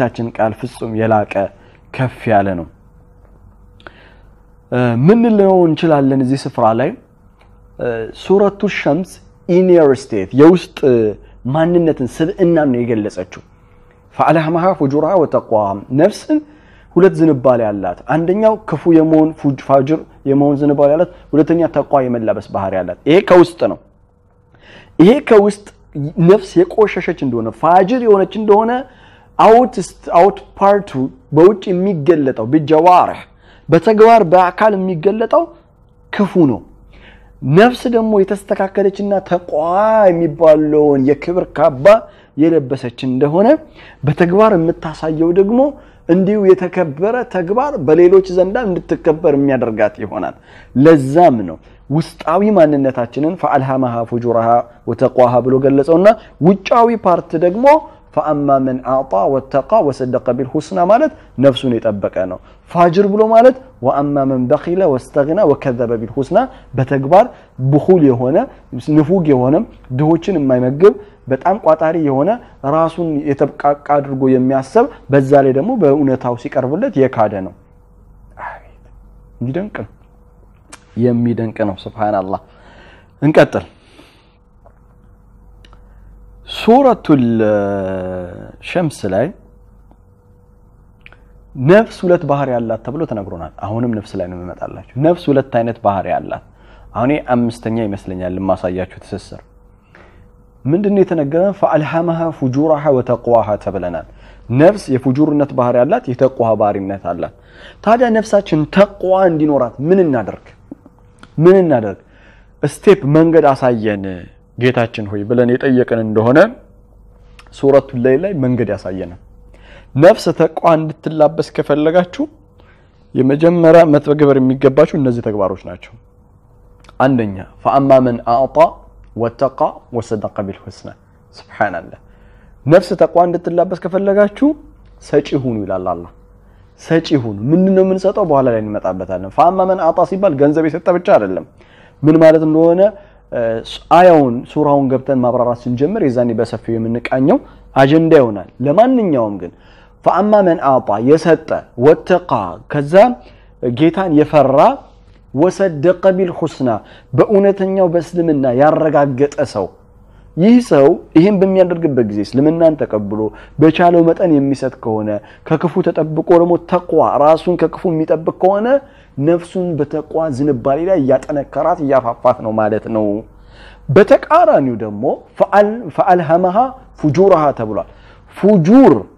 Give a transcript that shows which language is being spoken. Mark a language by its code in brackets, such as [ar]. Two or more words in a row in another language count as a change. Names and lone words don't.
[am] ቃል ፍጹም የላቀ ከፍ ያለ ነው ምን ልለው እንችላለን እዚህ ስፍራ ላይ ሱረቱ ሸምስ [en] inner state [am] የውስጥ ማንነትን ስብዕናን ነው የገለጸችው [ar] فألهمها فجورها وتقواها نفس [am] ሁለት ዝንባሌ ያላት አንደኛው ክፉ የመሆን ፋጅር የመሆን ዝንባሌ ያላት ሁለተኛ ተቋ የመላበስ ባህሪ ያላት ይሄ ከውስጥ ነፍስ የቆሸሸች እንደሆነ ፋጅር የሆነች እንደሆነ [en] out part [am] በውጭ የሚገለጠው በጀዋርህ በተግባር በአካል የሚገለጠው ክፉ ነው ነፍስ ደግሞ የተስተካከለችና ተቋ የሚባለውን የክብር ካባ የለበሰች እንደሆነ በተግባር የምታሳየው ደግሞ እንዲሁ የተከበረ ተግባር በሌሎች ዘንዳ እንድትከበር የሚያደርጋት ይሆናል ለዛም ነው ውስጣዊ ማንነታችንን [ar] فألهمها فجورها وتقواها [am] ብሎ ገለጸውና ውጫዊ ፓርት ደግሞ [ar] فأما من أعطى واتقى وصدق بالحسنى [am] ማለት ነፍሱን የጠበቀ ነው ፋጅር ብሎ ማለት [ar] وأما من بخل واستغنى وكذب بالحسنى [am] በተግባር بخل የሆነ ንፉግ የሆነ ድሆችን የማይመግብ በጣም ቋጣሪ የሆነ ራሱን የተብቃቃ አድርጎ የሚያስብ በዛ ላይ ደግሞ በእውነታው ሲቀርብለት የካደ ነው አቤት የሚደንቅ ነው ሱብሃንአላህ እንቀጥል ሱረቱል ሸምስ ላይ ነፍስ ሁለት ባህሪ ያላት ተብሎ ተነግሮናል አሁንም ነፍስ ላይ ነው የሚመጣላችሁ ነፍስ ሁለት አይነት ባህሪ ያላት አሁን አምስተኛ ይመስለኛል ለማሳያችሁ ተሰሰር ምንድነው የተነገረን [ar] فألهمها فجورها وتقواها [am] ተብለናል ነፍስ የፉጁርነት ባህሪ ያላት የተቋዋ ባህሪነት አላት ታዲያ ነፍሳችን ተቋዋ እንዲኖራት ምን እናደርግ ስቴፕ መንገድ አሳየን ጌታችን ሆይ ብለን የጠየቀን እንደሆነ ሱረቱ ላይ መንገድ ያሳየን ነፍስ ተቋዋ እንድትላበስ ከፈለጋችሁ የመጀመሪያ መተግበር የሚገባችሁ እነዚህ ተግባሮች ናቸው አንደኛ فأما [ar] من أعطى واتقى وصدق بالحسنى سبحان الله نفس تقوى [am] እንድትላበስ ከፈለጋችሁ ሰጪ ሁኑ ይላል አላህ ሰጪ ሁኑ ምንድነው የምንሰጠው በኋላ ላይ እንመጣበታለን فأما [ar] من أعطى [am] ሲባል ገንዘብ የሰጠ ብቻ አይደለም ምን ማለት እንደሆነ አያውን ሱራውን ገብተን ማብራራት ስንጀምር የዛኔ በሰፊው የምንቃኘው አጀንዳ ይሆናል ለማንኛውም ግን [ar] فأما من أعطى [am] የሰጠ واتقى ከዛ ጌታን የፈራ [ar] وصدق بالحسنى [am] በእውነተኛው በእስልምና ያረጋገጠ ሰው ይህ ሰው ይሄን በሚያደርግበት ጊዜ እስልምናን ተቀብሎ በቻለው መጠን የሚሰጥ ከሆነ ከክፉ ተጠብቆ ደግሞ ተቋ ራሱን ከክፉ የሚጠብቅ ከሆነ ነፍሱን በተቋ ዝንባሌ ላይ ያጠነከራት ያፋፋት ነው ማለት ነው በተቃራኒው ደግሞ [ar] فألهمها فجورها [am] ተብሏል ፉጁር